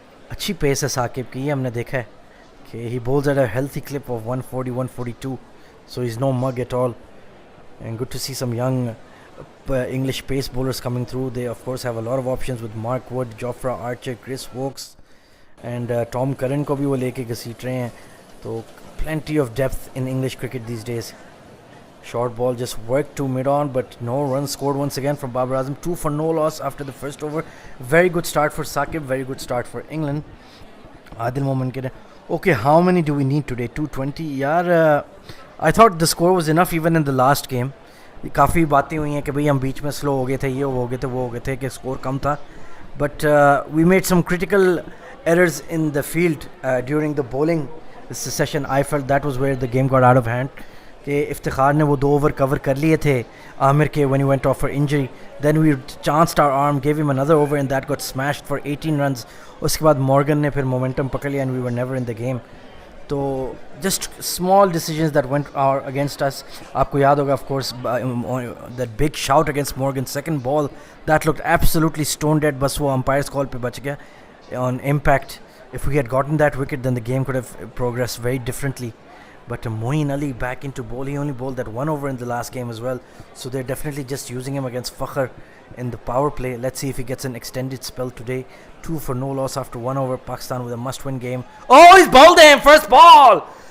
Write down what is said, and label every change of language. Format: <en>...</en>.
<hi>Achhi pace hai Saqib ki, ye humne dekha hai.</hi> <en>Okay, he bowls at a healthy clip of 140, 142. So he's no mug at all. And good to see some young English pace bowlers coming through. They, of course, have a lot of options with Mark Wood, Jofra Archer, Chris Wokes.</en> <hi>And Tom Curran को भी वो लेके घसीट रहे हैं.</hi> <en>तो plenty of depth in English cricket these days. Short ball just worked to mid-on, but no runs scored once again from Babar Azam. 2 for no loss after the first over. Very good start for Saqib, very good start for England. Adil Momin kid. Okay, how many do we need today? 220? Yaar, I thought the score was enough even in the last game.</en> <hi>काफ़ी बातें हुई हैं कि भाई हम बीच में slow हो गए थे, ये हो गए थे, वो हो गए थे, कि स्कोर कम था.</hi> <en>But we made some critical errors in the field during the bowling session. I felt that was where the game got out of hand.</en> <hi>कि इफ्तिखार ने वो 2 ओवर कवर कर लिए थे आमिर के</hi> <en>when he went off for injury. Then we chanced our arm, gave him another over, and that got smashed for 18 runs.</en> <hi>उसके बाद Morgan ने फिर</hi> <en>momentum</en> <hi>पकड़ लिया</hi> <en>and we were never in the game. तो just small decisions that went against us.</en> <hi>आपको याद होगा,</hi> <en>of course, that big shout against Morgan's second ball that looked absolutely stone dead.</en> <hi>बस वो umpire's call पे बच गया</hi> <en>on impact. If we had gotten that wicket, then the game could have progressed very differently. But Moeen Ali back into bowl. He only bowled that 1 over in the last game as well. So they're definitely just using him against Fakhar in the power play. Let's see if he gets an extended spell today. 2 for no loss after 1 over. Pakistan with a must-win game. Oh, he's bowled him! First ball!</en>